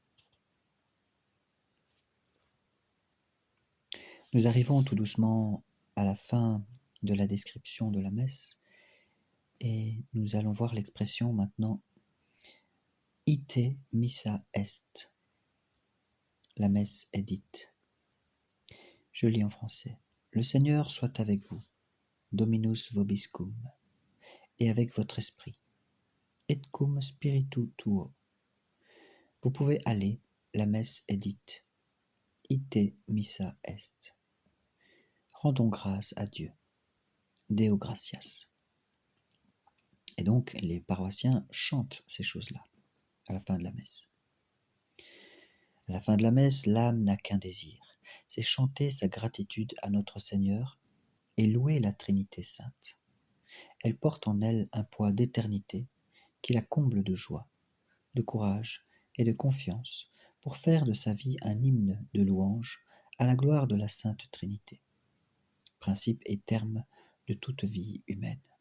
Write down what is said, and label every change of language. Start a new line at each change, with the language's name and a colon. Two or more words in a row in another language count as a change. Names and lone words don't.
French: Nous arrivons tout doucement à la fin de la description de la messe et nous allons voir l'expression maintenant «
Latin: Ite missa est ».
French: La messe est dite. Je lis en français. Le Seigneur soit avec vous,
Latin: Dominus vobiscum,
French: et avec votre esprit,
Latin: et cum spiritu tuo.
French: Vous pouvez aller, la messe est dite.
Latin: Ite missa est.
French: Rendons grâce à Dieu.
Latin: Deo gratias.
French: Et donc, les paroissiens chantent ces choses-là à la fin de la messe. À la fin de la messe, l'âme n'a qu'un désir, c'est chanter sa gratitude à notre Seigneur et louer la Trinité sainte. Elle porte en elle un poids d'éternité qui la comble de joie, de courage et de confiance pour faire de sa vie un hymne de louange à la gloire de la Sainte Trinité, principe et terme de toute vie humaine.